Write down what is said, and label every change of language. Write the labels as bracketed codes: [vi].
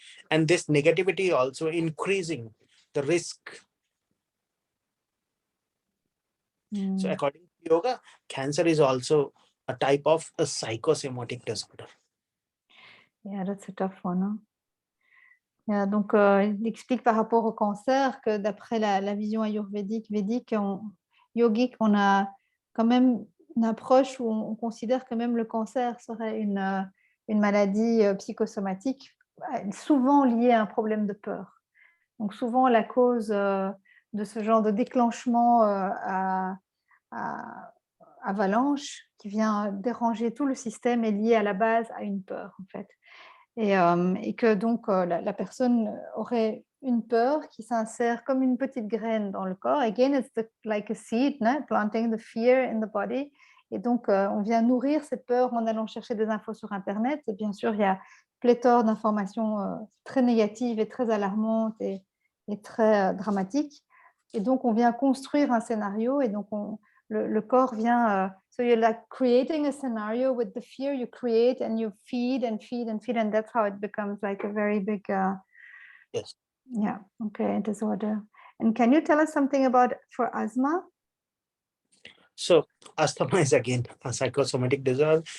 [en] And this negativity also increasing the risk. So according to yoga, cancer is also a type of a psychosomatic disorder. Yeah, that's a tough one. Hein? [fr] Yeah, donc, il explique par rapport au cancer que d'après la vision ayurvédique, yogique, on a quand même une approche où on considère que même le cancer serait une maladie psychosomatique, souvent liée à un problème de peur. Donc, souvent, la cause de ce genre de déclenchement à avalanche qui vient déranger tout le système est liée à la base à une peur, en fait. Et que donc la personne aurait une peur qui s'insère comme une petite graine dans le corps. [en] Again, it's like a seed, no? Planting the fear in the body. [fr] Et donc, on vient nourrir cette peur en allant chercher des infos sur Internet. Et bien sûr, il y a pléthore d'informations très négatives et très alarmantes et très dramatiques. Et donc, on vient construire un scénario. Et donc, le corps vient... [en] so you're like creating a scenario with the fear you create and you feed and feed and feed. And that's how it becomes like a very big... Yes. Yeah, okay, disorder. And can you tell us something about for asthma? So asthma is again a psychosomatic disorder.